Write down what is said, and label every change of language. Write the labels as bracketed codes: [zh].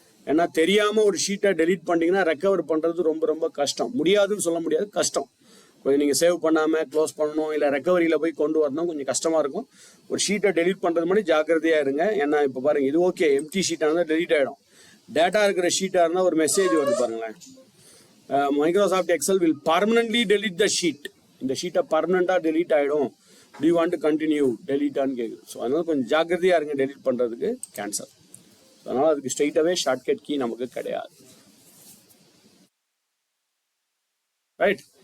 [ta] ஏன்னா தெரியாம ஒரு ஷீட்டை டெலீட் பண்ணிட்டீங்கன்னா ரெக்கவர் பண்றது ரொம்ப ரொம்ப கஷ்டம். முடியாதுன்னு சொல்ல முடியாது, கஷ்டம். கொஞ்சம் நீங்க சேவ் பண்ணாம க்ளோஸ் பண்ணணும், இல்லை ரெக்கவரியில போய் கொண்டு வரணும், கொஞ்சம் கஷ்டமா இருக்கும். ஒரு ஷீட்டை டெலீட் பண்றது மாதிரி ஜாக்கிரதையா இருங்க. ஏன்னா இப்போ பாருங்க, இது ஓகே எம்டி ஷீட்டா இருந்தால் டெலீட் ஆயிடும். டேட்டா இருக்கிற ஷீட்டா இருந்தால் ஒரு மெசேஜ் வருது பாருங்களேன். [en] Microsoft Excel will permanently delete the sheet. [ta] இந்த ஷீட்டை பர்மனண்டா டெலீட் ஆயிடும். [en] Do you want to continue? [ta] delete ஆன்னு கேக்குது. ஸோ அதனால கொஞ்சம் ஜாக்கிரதையா இருங்க டெலீட் பண்றதுக்கு. கேன்சல். அதனால அதுக்கு ஸ்ட்ரெயிட்டாவே ஷார்ட்கட் கீ நமக்கு கிடையாது. ரைட்.